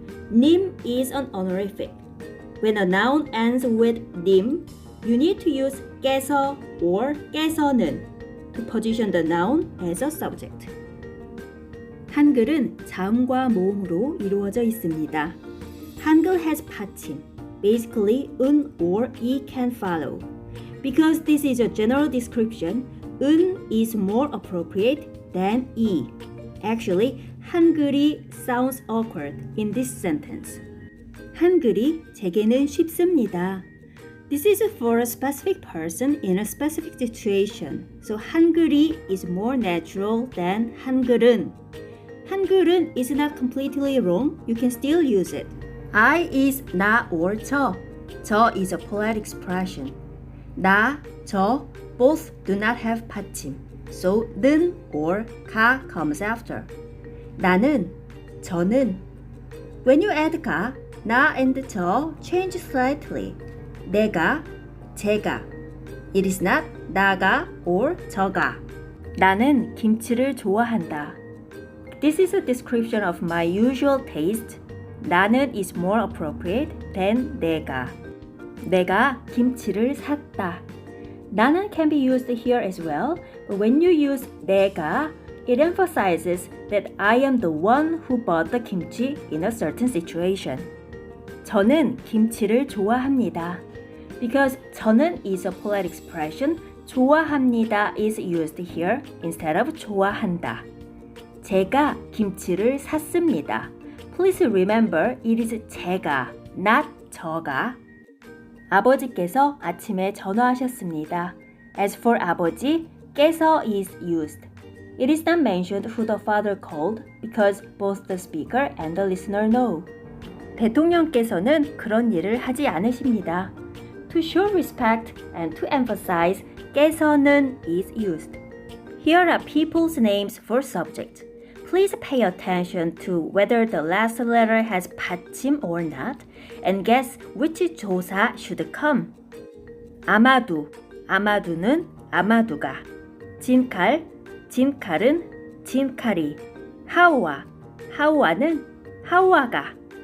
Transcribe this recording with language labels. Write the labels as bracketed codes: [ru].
[en] 님 is an honorific. When a noun ends with 님, you need to use 깨서 or 깨서는 to position the noun as a subject. [ko] 한글은 자음과 모음으로 이루어져 있습니다. [en] 한글 has 받침. Basically, 은 or 이 can follow. Because this is a general description, 은 is more appropriate than 이. Actually, 한글이 sounds awkward in this sentence. [ko] 한글이 제게는 쉽습니다. [en] This is for a specific person in a specific situation. So 한글이 is more natural than 한글은. 한글은 is not completely wrong. You can still use it. I is 나 or 저. 저 is a polite expression. 나, 저 both do not have 받침. So 는 or 가 comes after. [ko] 나는, 저는. [en] When you add 가, 나 and 저 change slightly. [ko] 내가, 제가. [en] It is not 나가 or 저가. [ko] 나는 김치를 좋아한다. [en] This is a description of my usual taste. 나는 is more appropriate than 내가. [ko] 내가 김치를 샀다. [en] 나는 can be used here as well, but when you use 내가, it emphasizes that I am the one who bought the kimchi in a certain situation. [ko] 저는 김치를 좋아합니다. [en] Because 저는 is a polite expression, 좋아합니다 is used here instead of 좋아한다. [ko] 제가 김치를 샀습니다. [en] Please remember it is 제가, not 저가. [ko] 아버지께서 아침에 전화하셨습니다. [en] As for 아버지, 깨서 is used. It is not mentioned who the father called because both the speaker and the listener know. [ko] 대통령께서는 그런 일을 하지 않으십니다. [en] To show respect and to emphasize, 깨서는 is used. Here are people's names for subject. Please pay attention to whether the last letter has 받침 or not and guess which 조사 should come. [ko] 아마두, 아마두는 아마두가. 진칼, 진칼은 진칼이. 하우아, 하우아는 하우아가.